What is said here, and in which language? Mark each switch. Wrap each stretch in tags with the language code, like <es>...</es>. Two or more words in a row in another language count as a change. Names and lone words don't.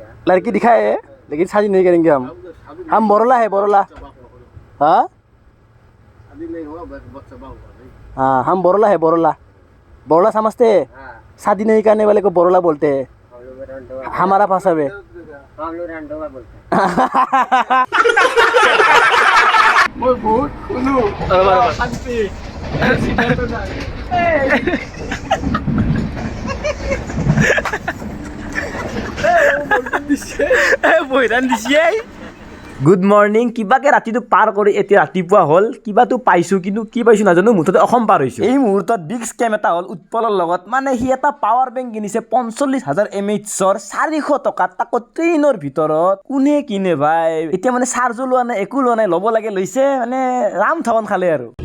<hi>लड़की दिखाए है लेकिन शादी नहीं करेंगे हम बोरोला है बोरोला हाँ हाँ हम बोरोला है बोरोला बोरोला समझते हैं हाँ शादी नहीं करने वाले को बोरोला बोलते हैं हम लोग रंडोवा हमारा भाषा में हम लोग रंडोवा बोलते हैं</hi> <as>মই বহুত শুনো শান্তি সিদ্ধান্ত নাই</as> <en>good morning</en> <as>কিবাকে ৰাতিটো পাৰ কৰি এতিয়া ৰাতিপুৱা হ'ল কিবাটো পাইছোঁ কিন্তু কি পাইছোঁ নাজানো মুঠতে অসম পাৰ হৈছোঁ এই মুহূৰ্তত</as> <en>big scam</en> <as>এটা হ'ল উৎপলৰ লগত মানে সি এটা</as> <en>power bank</en> <as>কিনিছে 45,000 mAhৰ 400 টকাত তাকো ট্ৰেইনৰ ভিতৰত কোনে কিনে ভাই এতিয়া মানে চাৰ্জো লোৱা নাই একো লোৱা নাই ল'ব লাগে লৈছে মানে ৰাম ঠগন খালে আৰু</as>